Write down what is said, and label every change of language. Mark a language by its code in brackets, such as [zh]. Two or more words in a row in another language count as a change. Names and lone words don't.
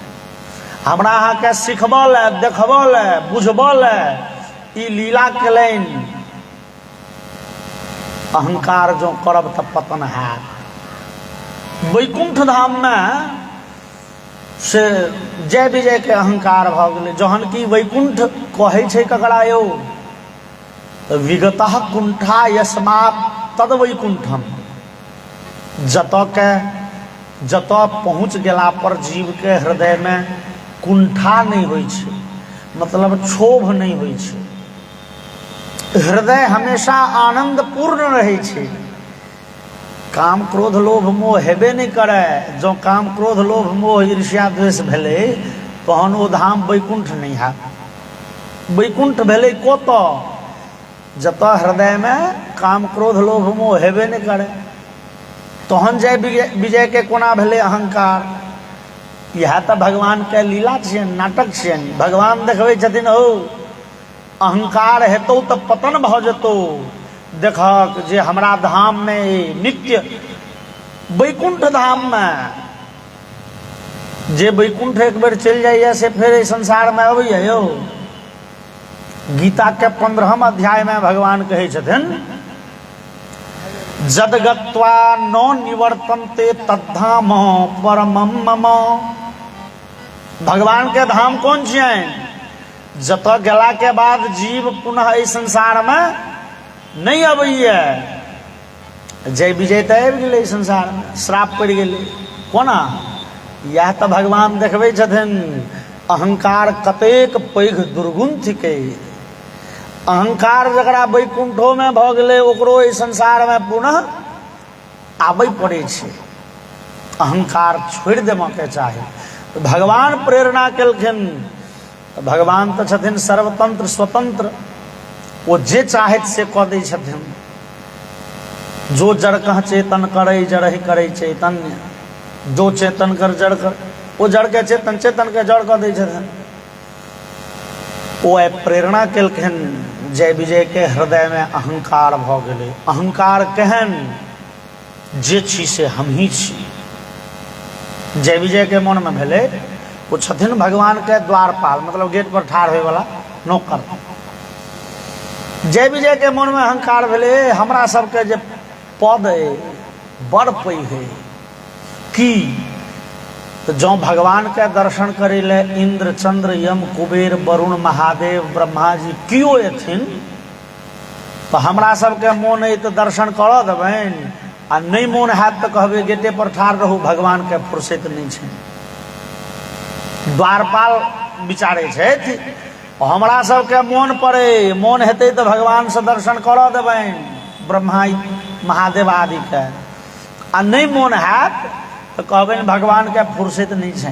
[mai] हमरा अहाँके सिखबऽ ले, देखबऽ ले, बुझबऽ ले ई लीला केलनि। अहंकार जो करब तऽ पतन हैत। वैकुंठ धाम में से जय विजय के अहंकार भऽ गेलै। जहन कि वैकुंठ कहै छै ककरा यौ? [sa] विगतः कुंठा यस्मात् तद वैकुंठम। [mai] जतऽ पहुँच गेला पर जीव के हृदय में कुंठा नहीं होइ छै, मतलब क्षोभ नहीं होइ छै। हृदय हमेशा आनंद पूर्ण रहै छै। काम क्रोध लोभ मोह हेबे नहीं करे। जो काम क्रोध लोभ मोह ईर्ष्या द्वेष भेलै, तहन ओ धाम वैकुंठ नहीं हैत। वैकुंठ भेलै कतऽ? जतऽ हृदय में काम क्रोध लोभ मोह हेबे नहीं करे। तहन जय विजय के कोना भेलै अहंकार? इएह तऽ भगवान के लीला छियनि, नाटक छियनि। भगवान देखबै छथिन, हो अहंकार हेतौ तऽ पतन भऽ जेतौ। देखक जे हमरा धाम में नित्य वैकुंठ धाम में जे वैकुंठ एक बेर चलि जाइए से फेर एहि संसार में अबैए यौ। गीता के 15वें अध्याय में भगवान कहै छथिन, [sa] जदगत्वा नो निवर्तन्ते तद्धाम परमम मम। [mai] भगवान के धाम कौन छियनि? जतऽ गेला के बाद जीव पुनः एहि संसार में नहीं अबैया। जय विजय तऽ आबि गेलै संसार में, श्राप पड़ि गेलै। कोना? इएह तऽ भगवान देखबै छथिन। अहंकार कतेक पैघ दुर्गुण थिकै। अहंकार जकरा वैकुंठो में भऽ गेलै, ओकरो एहि संसार में पुनः आबै पड़ै छै। अहंकार छोड़ि देबाक चाही। भगवान प्रेरणा केलखिन। भगवान तऽ छथिन सर्वतंत्र स्वतंत्र, वो जे चाहैत से कऽ दै छथिन। [awa] जो जड़ कह चेतन करे जड़हि करे चैतन्य, जो चेतन कर जड़ कर, [mai] वो जड़ के चेतन, चेतन के जड़ कऽ दै छथिन। ओ प्रेरणा केलखिन। जय विजय के हृदय में अहंकार भऽ गेलै। अहंकार केहन? जे छी से हमही छी। जय विजय के मन में भेले वो छथिन भगवान के द्वारपाल, मतलब गेट पर ठाड़ होए वाला नौकर। जय विजय के मन में अहंकार भेले, हमरा सबके जे पद है बड़ पैघ है कि तो जो भगवान के दर्शन करे ले इंद्र चंद्र यम कुबेर वरुण महादेव ब्रह्मा जी कियो एथिन, तो हमरा सबके मोन है तो दर्शन कर देबैन, आ नहीं मोन हैत तो कहबे गेटे पर ठाड़ रहू, भगवान के फुर्सत नहीं छै। द्वारपाल विचारे छथि हमरा सबके मोन पड़े, मोन हेतै तो भगवान से दर्शन कर देबैन ब्रह्मा महादेव आदि के, आ नहीं मोन हैत तो कहबैन भगवान के फुर्सत नहीं छै।